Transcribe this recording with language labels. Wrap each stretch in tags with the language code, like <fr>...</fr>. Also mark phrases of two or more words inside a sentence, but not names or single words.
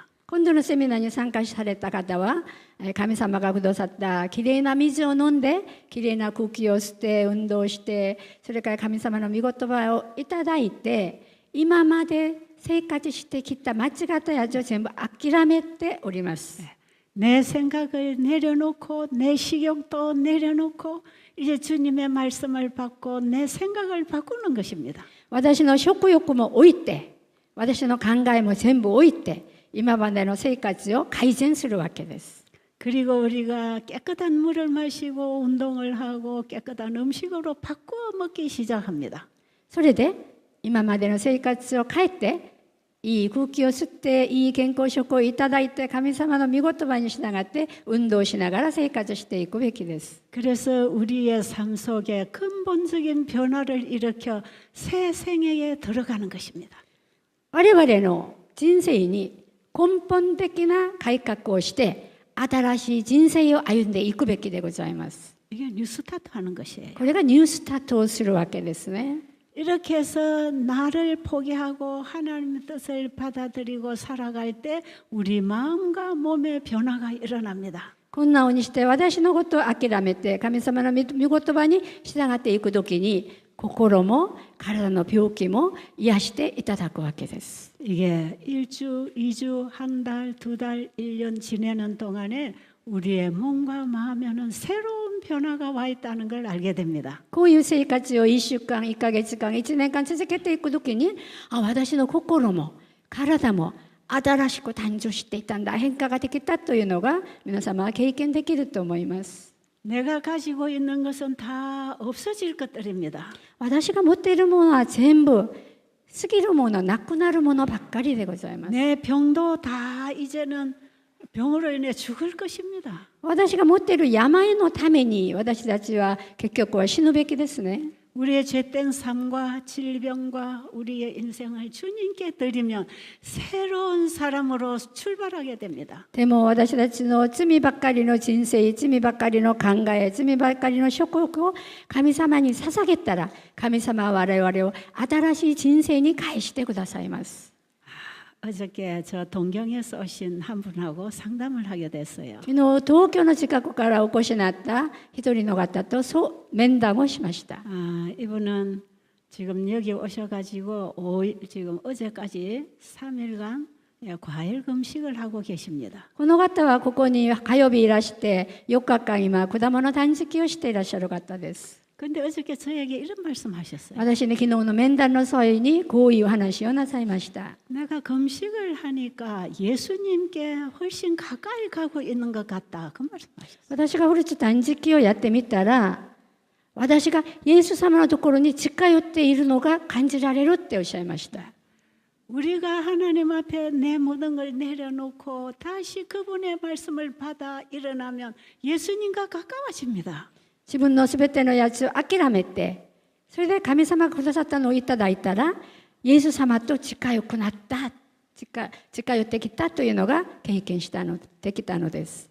<ja>今度のセミナーに参加された方は、神様がくださったきれいな水を飲んで、きれいな空気を吸って、運動して、それから神様の御言葉をいただいて、今まで生活してきた間違ったやつを全部諦めております。</ja> <ko>내 생각을 내려놓고 내 식욕도 내려놓고 이제 주님의 말씀을 받고 내 생각을 바꾸는 것입니다.</ko> <ja>私の食欲も置いて、私の考えも全部置いて、今までの生活を改善するわけです。</ja> <ko>그리고 우리가 깨끗한 물을 마시고 운동을 하고 깨끗한 음식으로 바꾸어 먹기 시작합니다.</ko> <ja>それで今までの生活を変えて、いい空気を吸っていい健康食をいただいて、神様の御言葉に従って運動しながら生活していくべきです。</ja> <ko>그래서 우리의 삶 속에 근본적인 변화를 일으켜 새 생애에 들어가는 것입니다.</ko> <ja>我々の人生に根本的な改革をして新しい人生を歩んでいくべきでございます。</ja> <ko>이게 뉴스타트 하는 것이에요.</ko> <ja>これがニュースタートをするわけですね。</ja> <ko>이렇게 해서 나를 포기하고 하나님의 뜻을 받아들이고 살아갈 때 우리 마음과 몸의 변화가 일어납니다.</ko> <ja>こんなふうにして私のことを諦めて神様の御言葉に従っていくときに心も体の病気も癒していただくわけです。</ja> <ko>이게 1주, 2주, 한 달, 2달, 1년 지내는 동안에 우리의 몸과 마음에는 새로운 변화가 와 있다는 걸 알게 됩니다.</ko> <ja>こういう生活を1週間、1ヶ月間、1年間続けていくときに、私の心も体も新しく誕生していたんだ、変化ができたというのが皆様は経験できると思います。</ja> <ko>내가 가지고 있는 것은 다 없어질 것들입니다.</ko> <ja>私が持っているものは全部過ぎるもの、なくなるものばっかりでございます。</ja> <ko>내 병도 다 이제는 병으로 인해 죽을 것입니다.</ko> <ja>私が持っている病のために私たちは結局は死ぬべきですね。</ja> <ko>우리의 죄된 삶과 질병과 우리의 인생을 주님께 드리면 새로운 사람으로 출발하게 됩니다.</ko> <ja>でも私たちの罪ばっかりの人生、罪ばっかりの考え、罪ばっかりの食欲を神様に捧げたら、神様は我々を新しい人生に返してくださいます。</ja> <ko>어저께 저 동경에서 오신 한 분하고 상담을 하게 됐어요.</ko> <ja>昨日東京の近くからお越しになった一人の方と面談をしました。</ja> <ko>이분은 지금 여기 오셔가지고 지금 어제까지 3일간 과일 금식을 하고 계십니다.</ko> <ja>この方はここに火曜日いらして4日間今果物断食をしていらっしゃる方です。</ja> <ko>근데 어저께 저에게 이런 말씀하셨어요. 私に昨日の面談の際にこういう話をなさいました。 내가 금식을 하니까 예수님께 훨씬 가까이 가고 있는 것 같다. 그 말씀하셨어요.</ko> <ja>私がフルーツ断食をやってみたら、私がイエス様のところに近寄っているのが感じられるっておっしゃいました。</ja> <ko>우리가 하나님 앞에 내 모든 걸 내려놓고 다시 그분의 말씀을 받아 일어나면 예수님과 가까워집니다.</ko> <ja>自分のすべてのやつを諦めて、それで神様がくださったのをいただいたら、イエス様と近寄くなった、近寄ってきたというのが経験できたのです。</ja>